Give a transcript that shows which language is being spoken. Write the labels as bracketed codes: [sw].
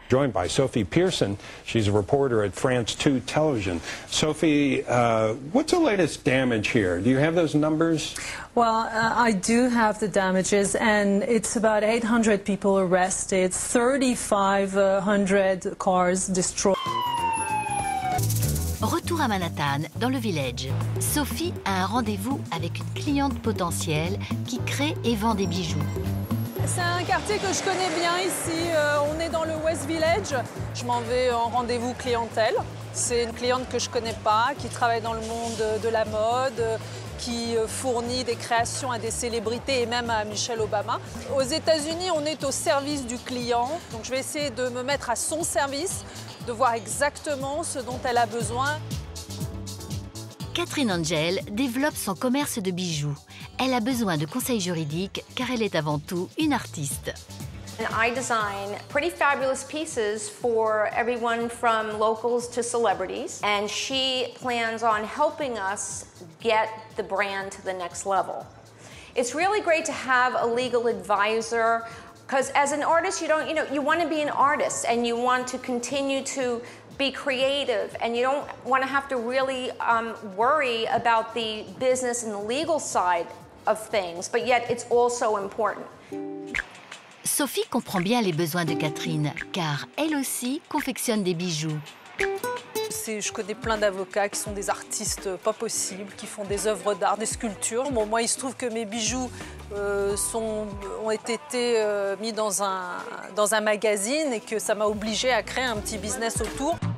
[en] Joined by Sophie Pierson. She's a reporter at France 2 Television. Sophie, what's the latest damage here? Do you have those numbers? Well, I do have the damages, and it's about 800 people arrested, 3,500 cars destroyed. [fr] Retour à Manhattan, dans le Village. Sophie a un rendez-vous avec une cliente potentielle qui crée et vend des bijoux. C'est un quartier que je connais bien ici. On est dans le West Village. Je m'en vais en rendez-vous clientèle. C'est une cliente que je ne connais pas, qui travaille dans le monde de la mode, qui fournit des créations à des célébrités et même à Michelle Obama. Aux États-Unis, on est au service du client. Donc je vais essayer de me mettre à son service, de voir exactement ce dont elle a besoin. Catherine Angel développe son commerce de bijoux. Elle a besoin de conseils juridiques car elle est avant tout une artiste. [en] And I design pretty fabulous pieces for everyone from locals to celebrities. And she plans on helping us get the brand to the next level. It's really great to have a legal advisor because as an artist, you want to be an artist and you want to continue to be creative and you don't want to have to really worry about the business and the legal side of things, but yet it's also important. [fr] Sophie comprend bien les besoins de Catherine, car elle aussi confectionne des bijoux. Je connais plein d'avocats qui sont des artistes pas possibles, qui font des œuvres d'art, des sculptures. Bon, moi, il se trouve que mes bijoux ont été mis dans un magazine et que ça m'a obligée à créer un petit business autour.